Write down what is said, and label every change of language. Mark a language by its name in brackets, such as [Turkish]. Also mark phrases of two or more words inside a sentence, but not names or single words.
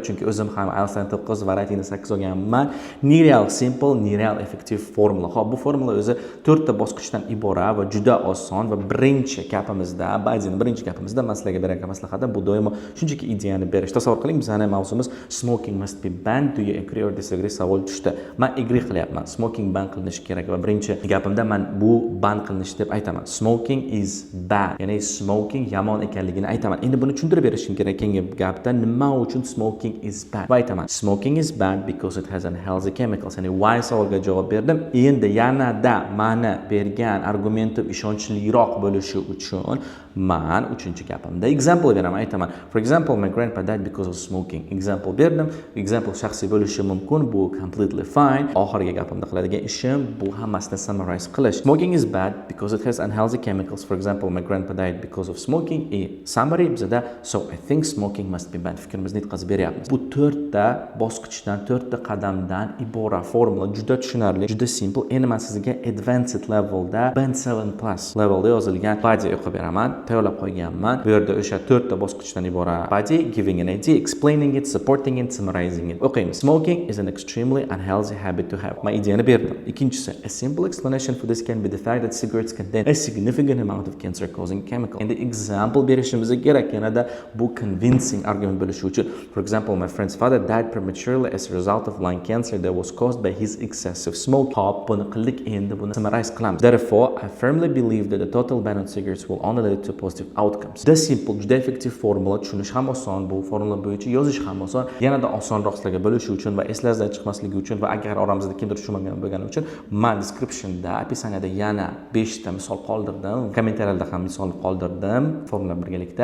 [Uzbek] Chunki o'zim ham IELTS 9 va ratingni 8 olganman. Nereal simple, nereal effective formula. Xo'p, bu formula o'zi 4 ta bosqichdan iborat va juda oson va birinchi gapimizda man sizlarga beradigan maslahatim bu doimo shunchaki ideyani berish. Tasavvur qiling, bizning mavzumiz [English] smoking must be banned. Do you agree or disagree? [Uzbek] Savol tushdi. Men agree qilyapman. Smoking ban qilinishi kerak va birinchi gapimda men bu ban qilinishi deb aytaman. [English] Smoking is bad. [Uzbek] Ya'ni smoking yomon ekanligini aytaman. Endi buni tushuntirib berishim kerak keyingi gapda nima uchun [English] smoking is bad. [Uzbek] Va aytaman. [English] Smoking is bad because it has unhealthy chemicals. [Uzbek] Ya'ni why savolga javob berdim. Endi yanada mani bergan argumentim ishonchliroq bo'lishi uchun men uchinchi gapimda example beraman. Aytaman. [English] For example, my grandpa died because of smoking. [Uzbek] Example berdim. Example shaxsiy bo'lishi mumkin. Bu [English] completely fine. [Uzbek] Oxirgi gapimda qiladigan ishim bu hammasini summarize qilish. [English] Smoking is bad because it has unhealthy chemicals. For example, my grandpa died because of smoking. Summary bizada so I think smoking must be banned. [Uzbek] Fikrimizni yetkazib beryapmiz. Bu 4 ta bosqichdan, 4 ta qadamdan iborat formula. Juda tushunarli, juda simple. Endi men sizga advanced levelda band 7+ levelda yozilgan body o'qib beraman. Tayyorlab qo'yganman. Bu yerda o'sha 4 ta bosqichdan iborat body, [English] giving an idea, explaining it, supporting it, summarizing it. [Uzbek] O'qiymiz. [English] Smoking is an extremely unhealthy habit to have. [Uzbek] Men ideyani berdim. Ikkinchisi, [English] a simple explanation for this can be the fact that cigarettes contain a significant amount of cancer-causing chemical. [Uzbek] Endi example berishimiz kerak, yanada bu [English] convincing argument [Uzbek] bo'lishi uchun. [English] For example, my friend's father died prematurely as a result of lung cancer that was caused by his excessive smoke. [Uzbek] Hop, buni qildik, endi buni summarize qilamiz. [English] Therefore, I firmly believe that the total ban on cigarettes will only lead to positive outcomes. [Uzbek] Juda simple, juda effektiv formula, tushunish ham oson, bu formula bo'yicha yozish ham oson. Yanada osonroq sizlarga bo'lishi uchun va eslaridan chiqmasligi uchun va agar oramizda kimdir tushunmagan bo'lgani uchun men descriptionda, opisaniyada yana 5 ta misol qoldirdim. Kommentariyada ham misol qoldirdim. Formula birgalikda.